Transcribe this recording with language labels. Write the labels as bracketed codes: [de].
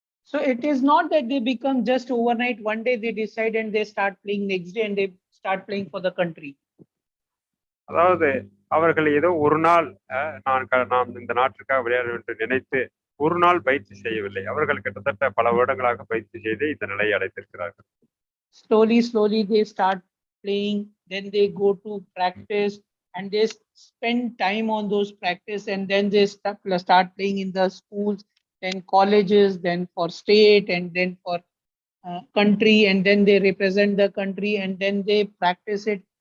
[en] So it is not that they become just overnight, one day they decide and they start playing, next day and they start playing for the country. [ta] அதாவது அவர்கள் ஏதோ ஒரு நாள் நாம் இந்த நாட்டிற்காக விளையாட வேண்டும் என்று நினைத்து ஒரு நாள் பயிற்சி செய்யவில்லை. அவர்கள் கிட்டத்தட்ட பல வருடங்களாக பயிற்சி செய்து இந்த நிலையை அடைத்திருக்கிறார்கள். [en] Slowly they start playing, then they go to practice and they spend time on those practice, and then they start playing in the schools, then colleges, then for state, and then for country, and then they represent the country, and then they practice it.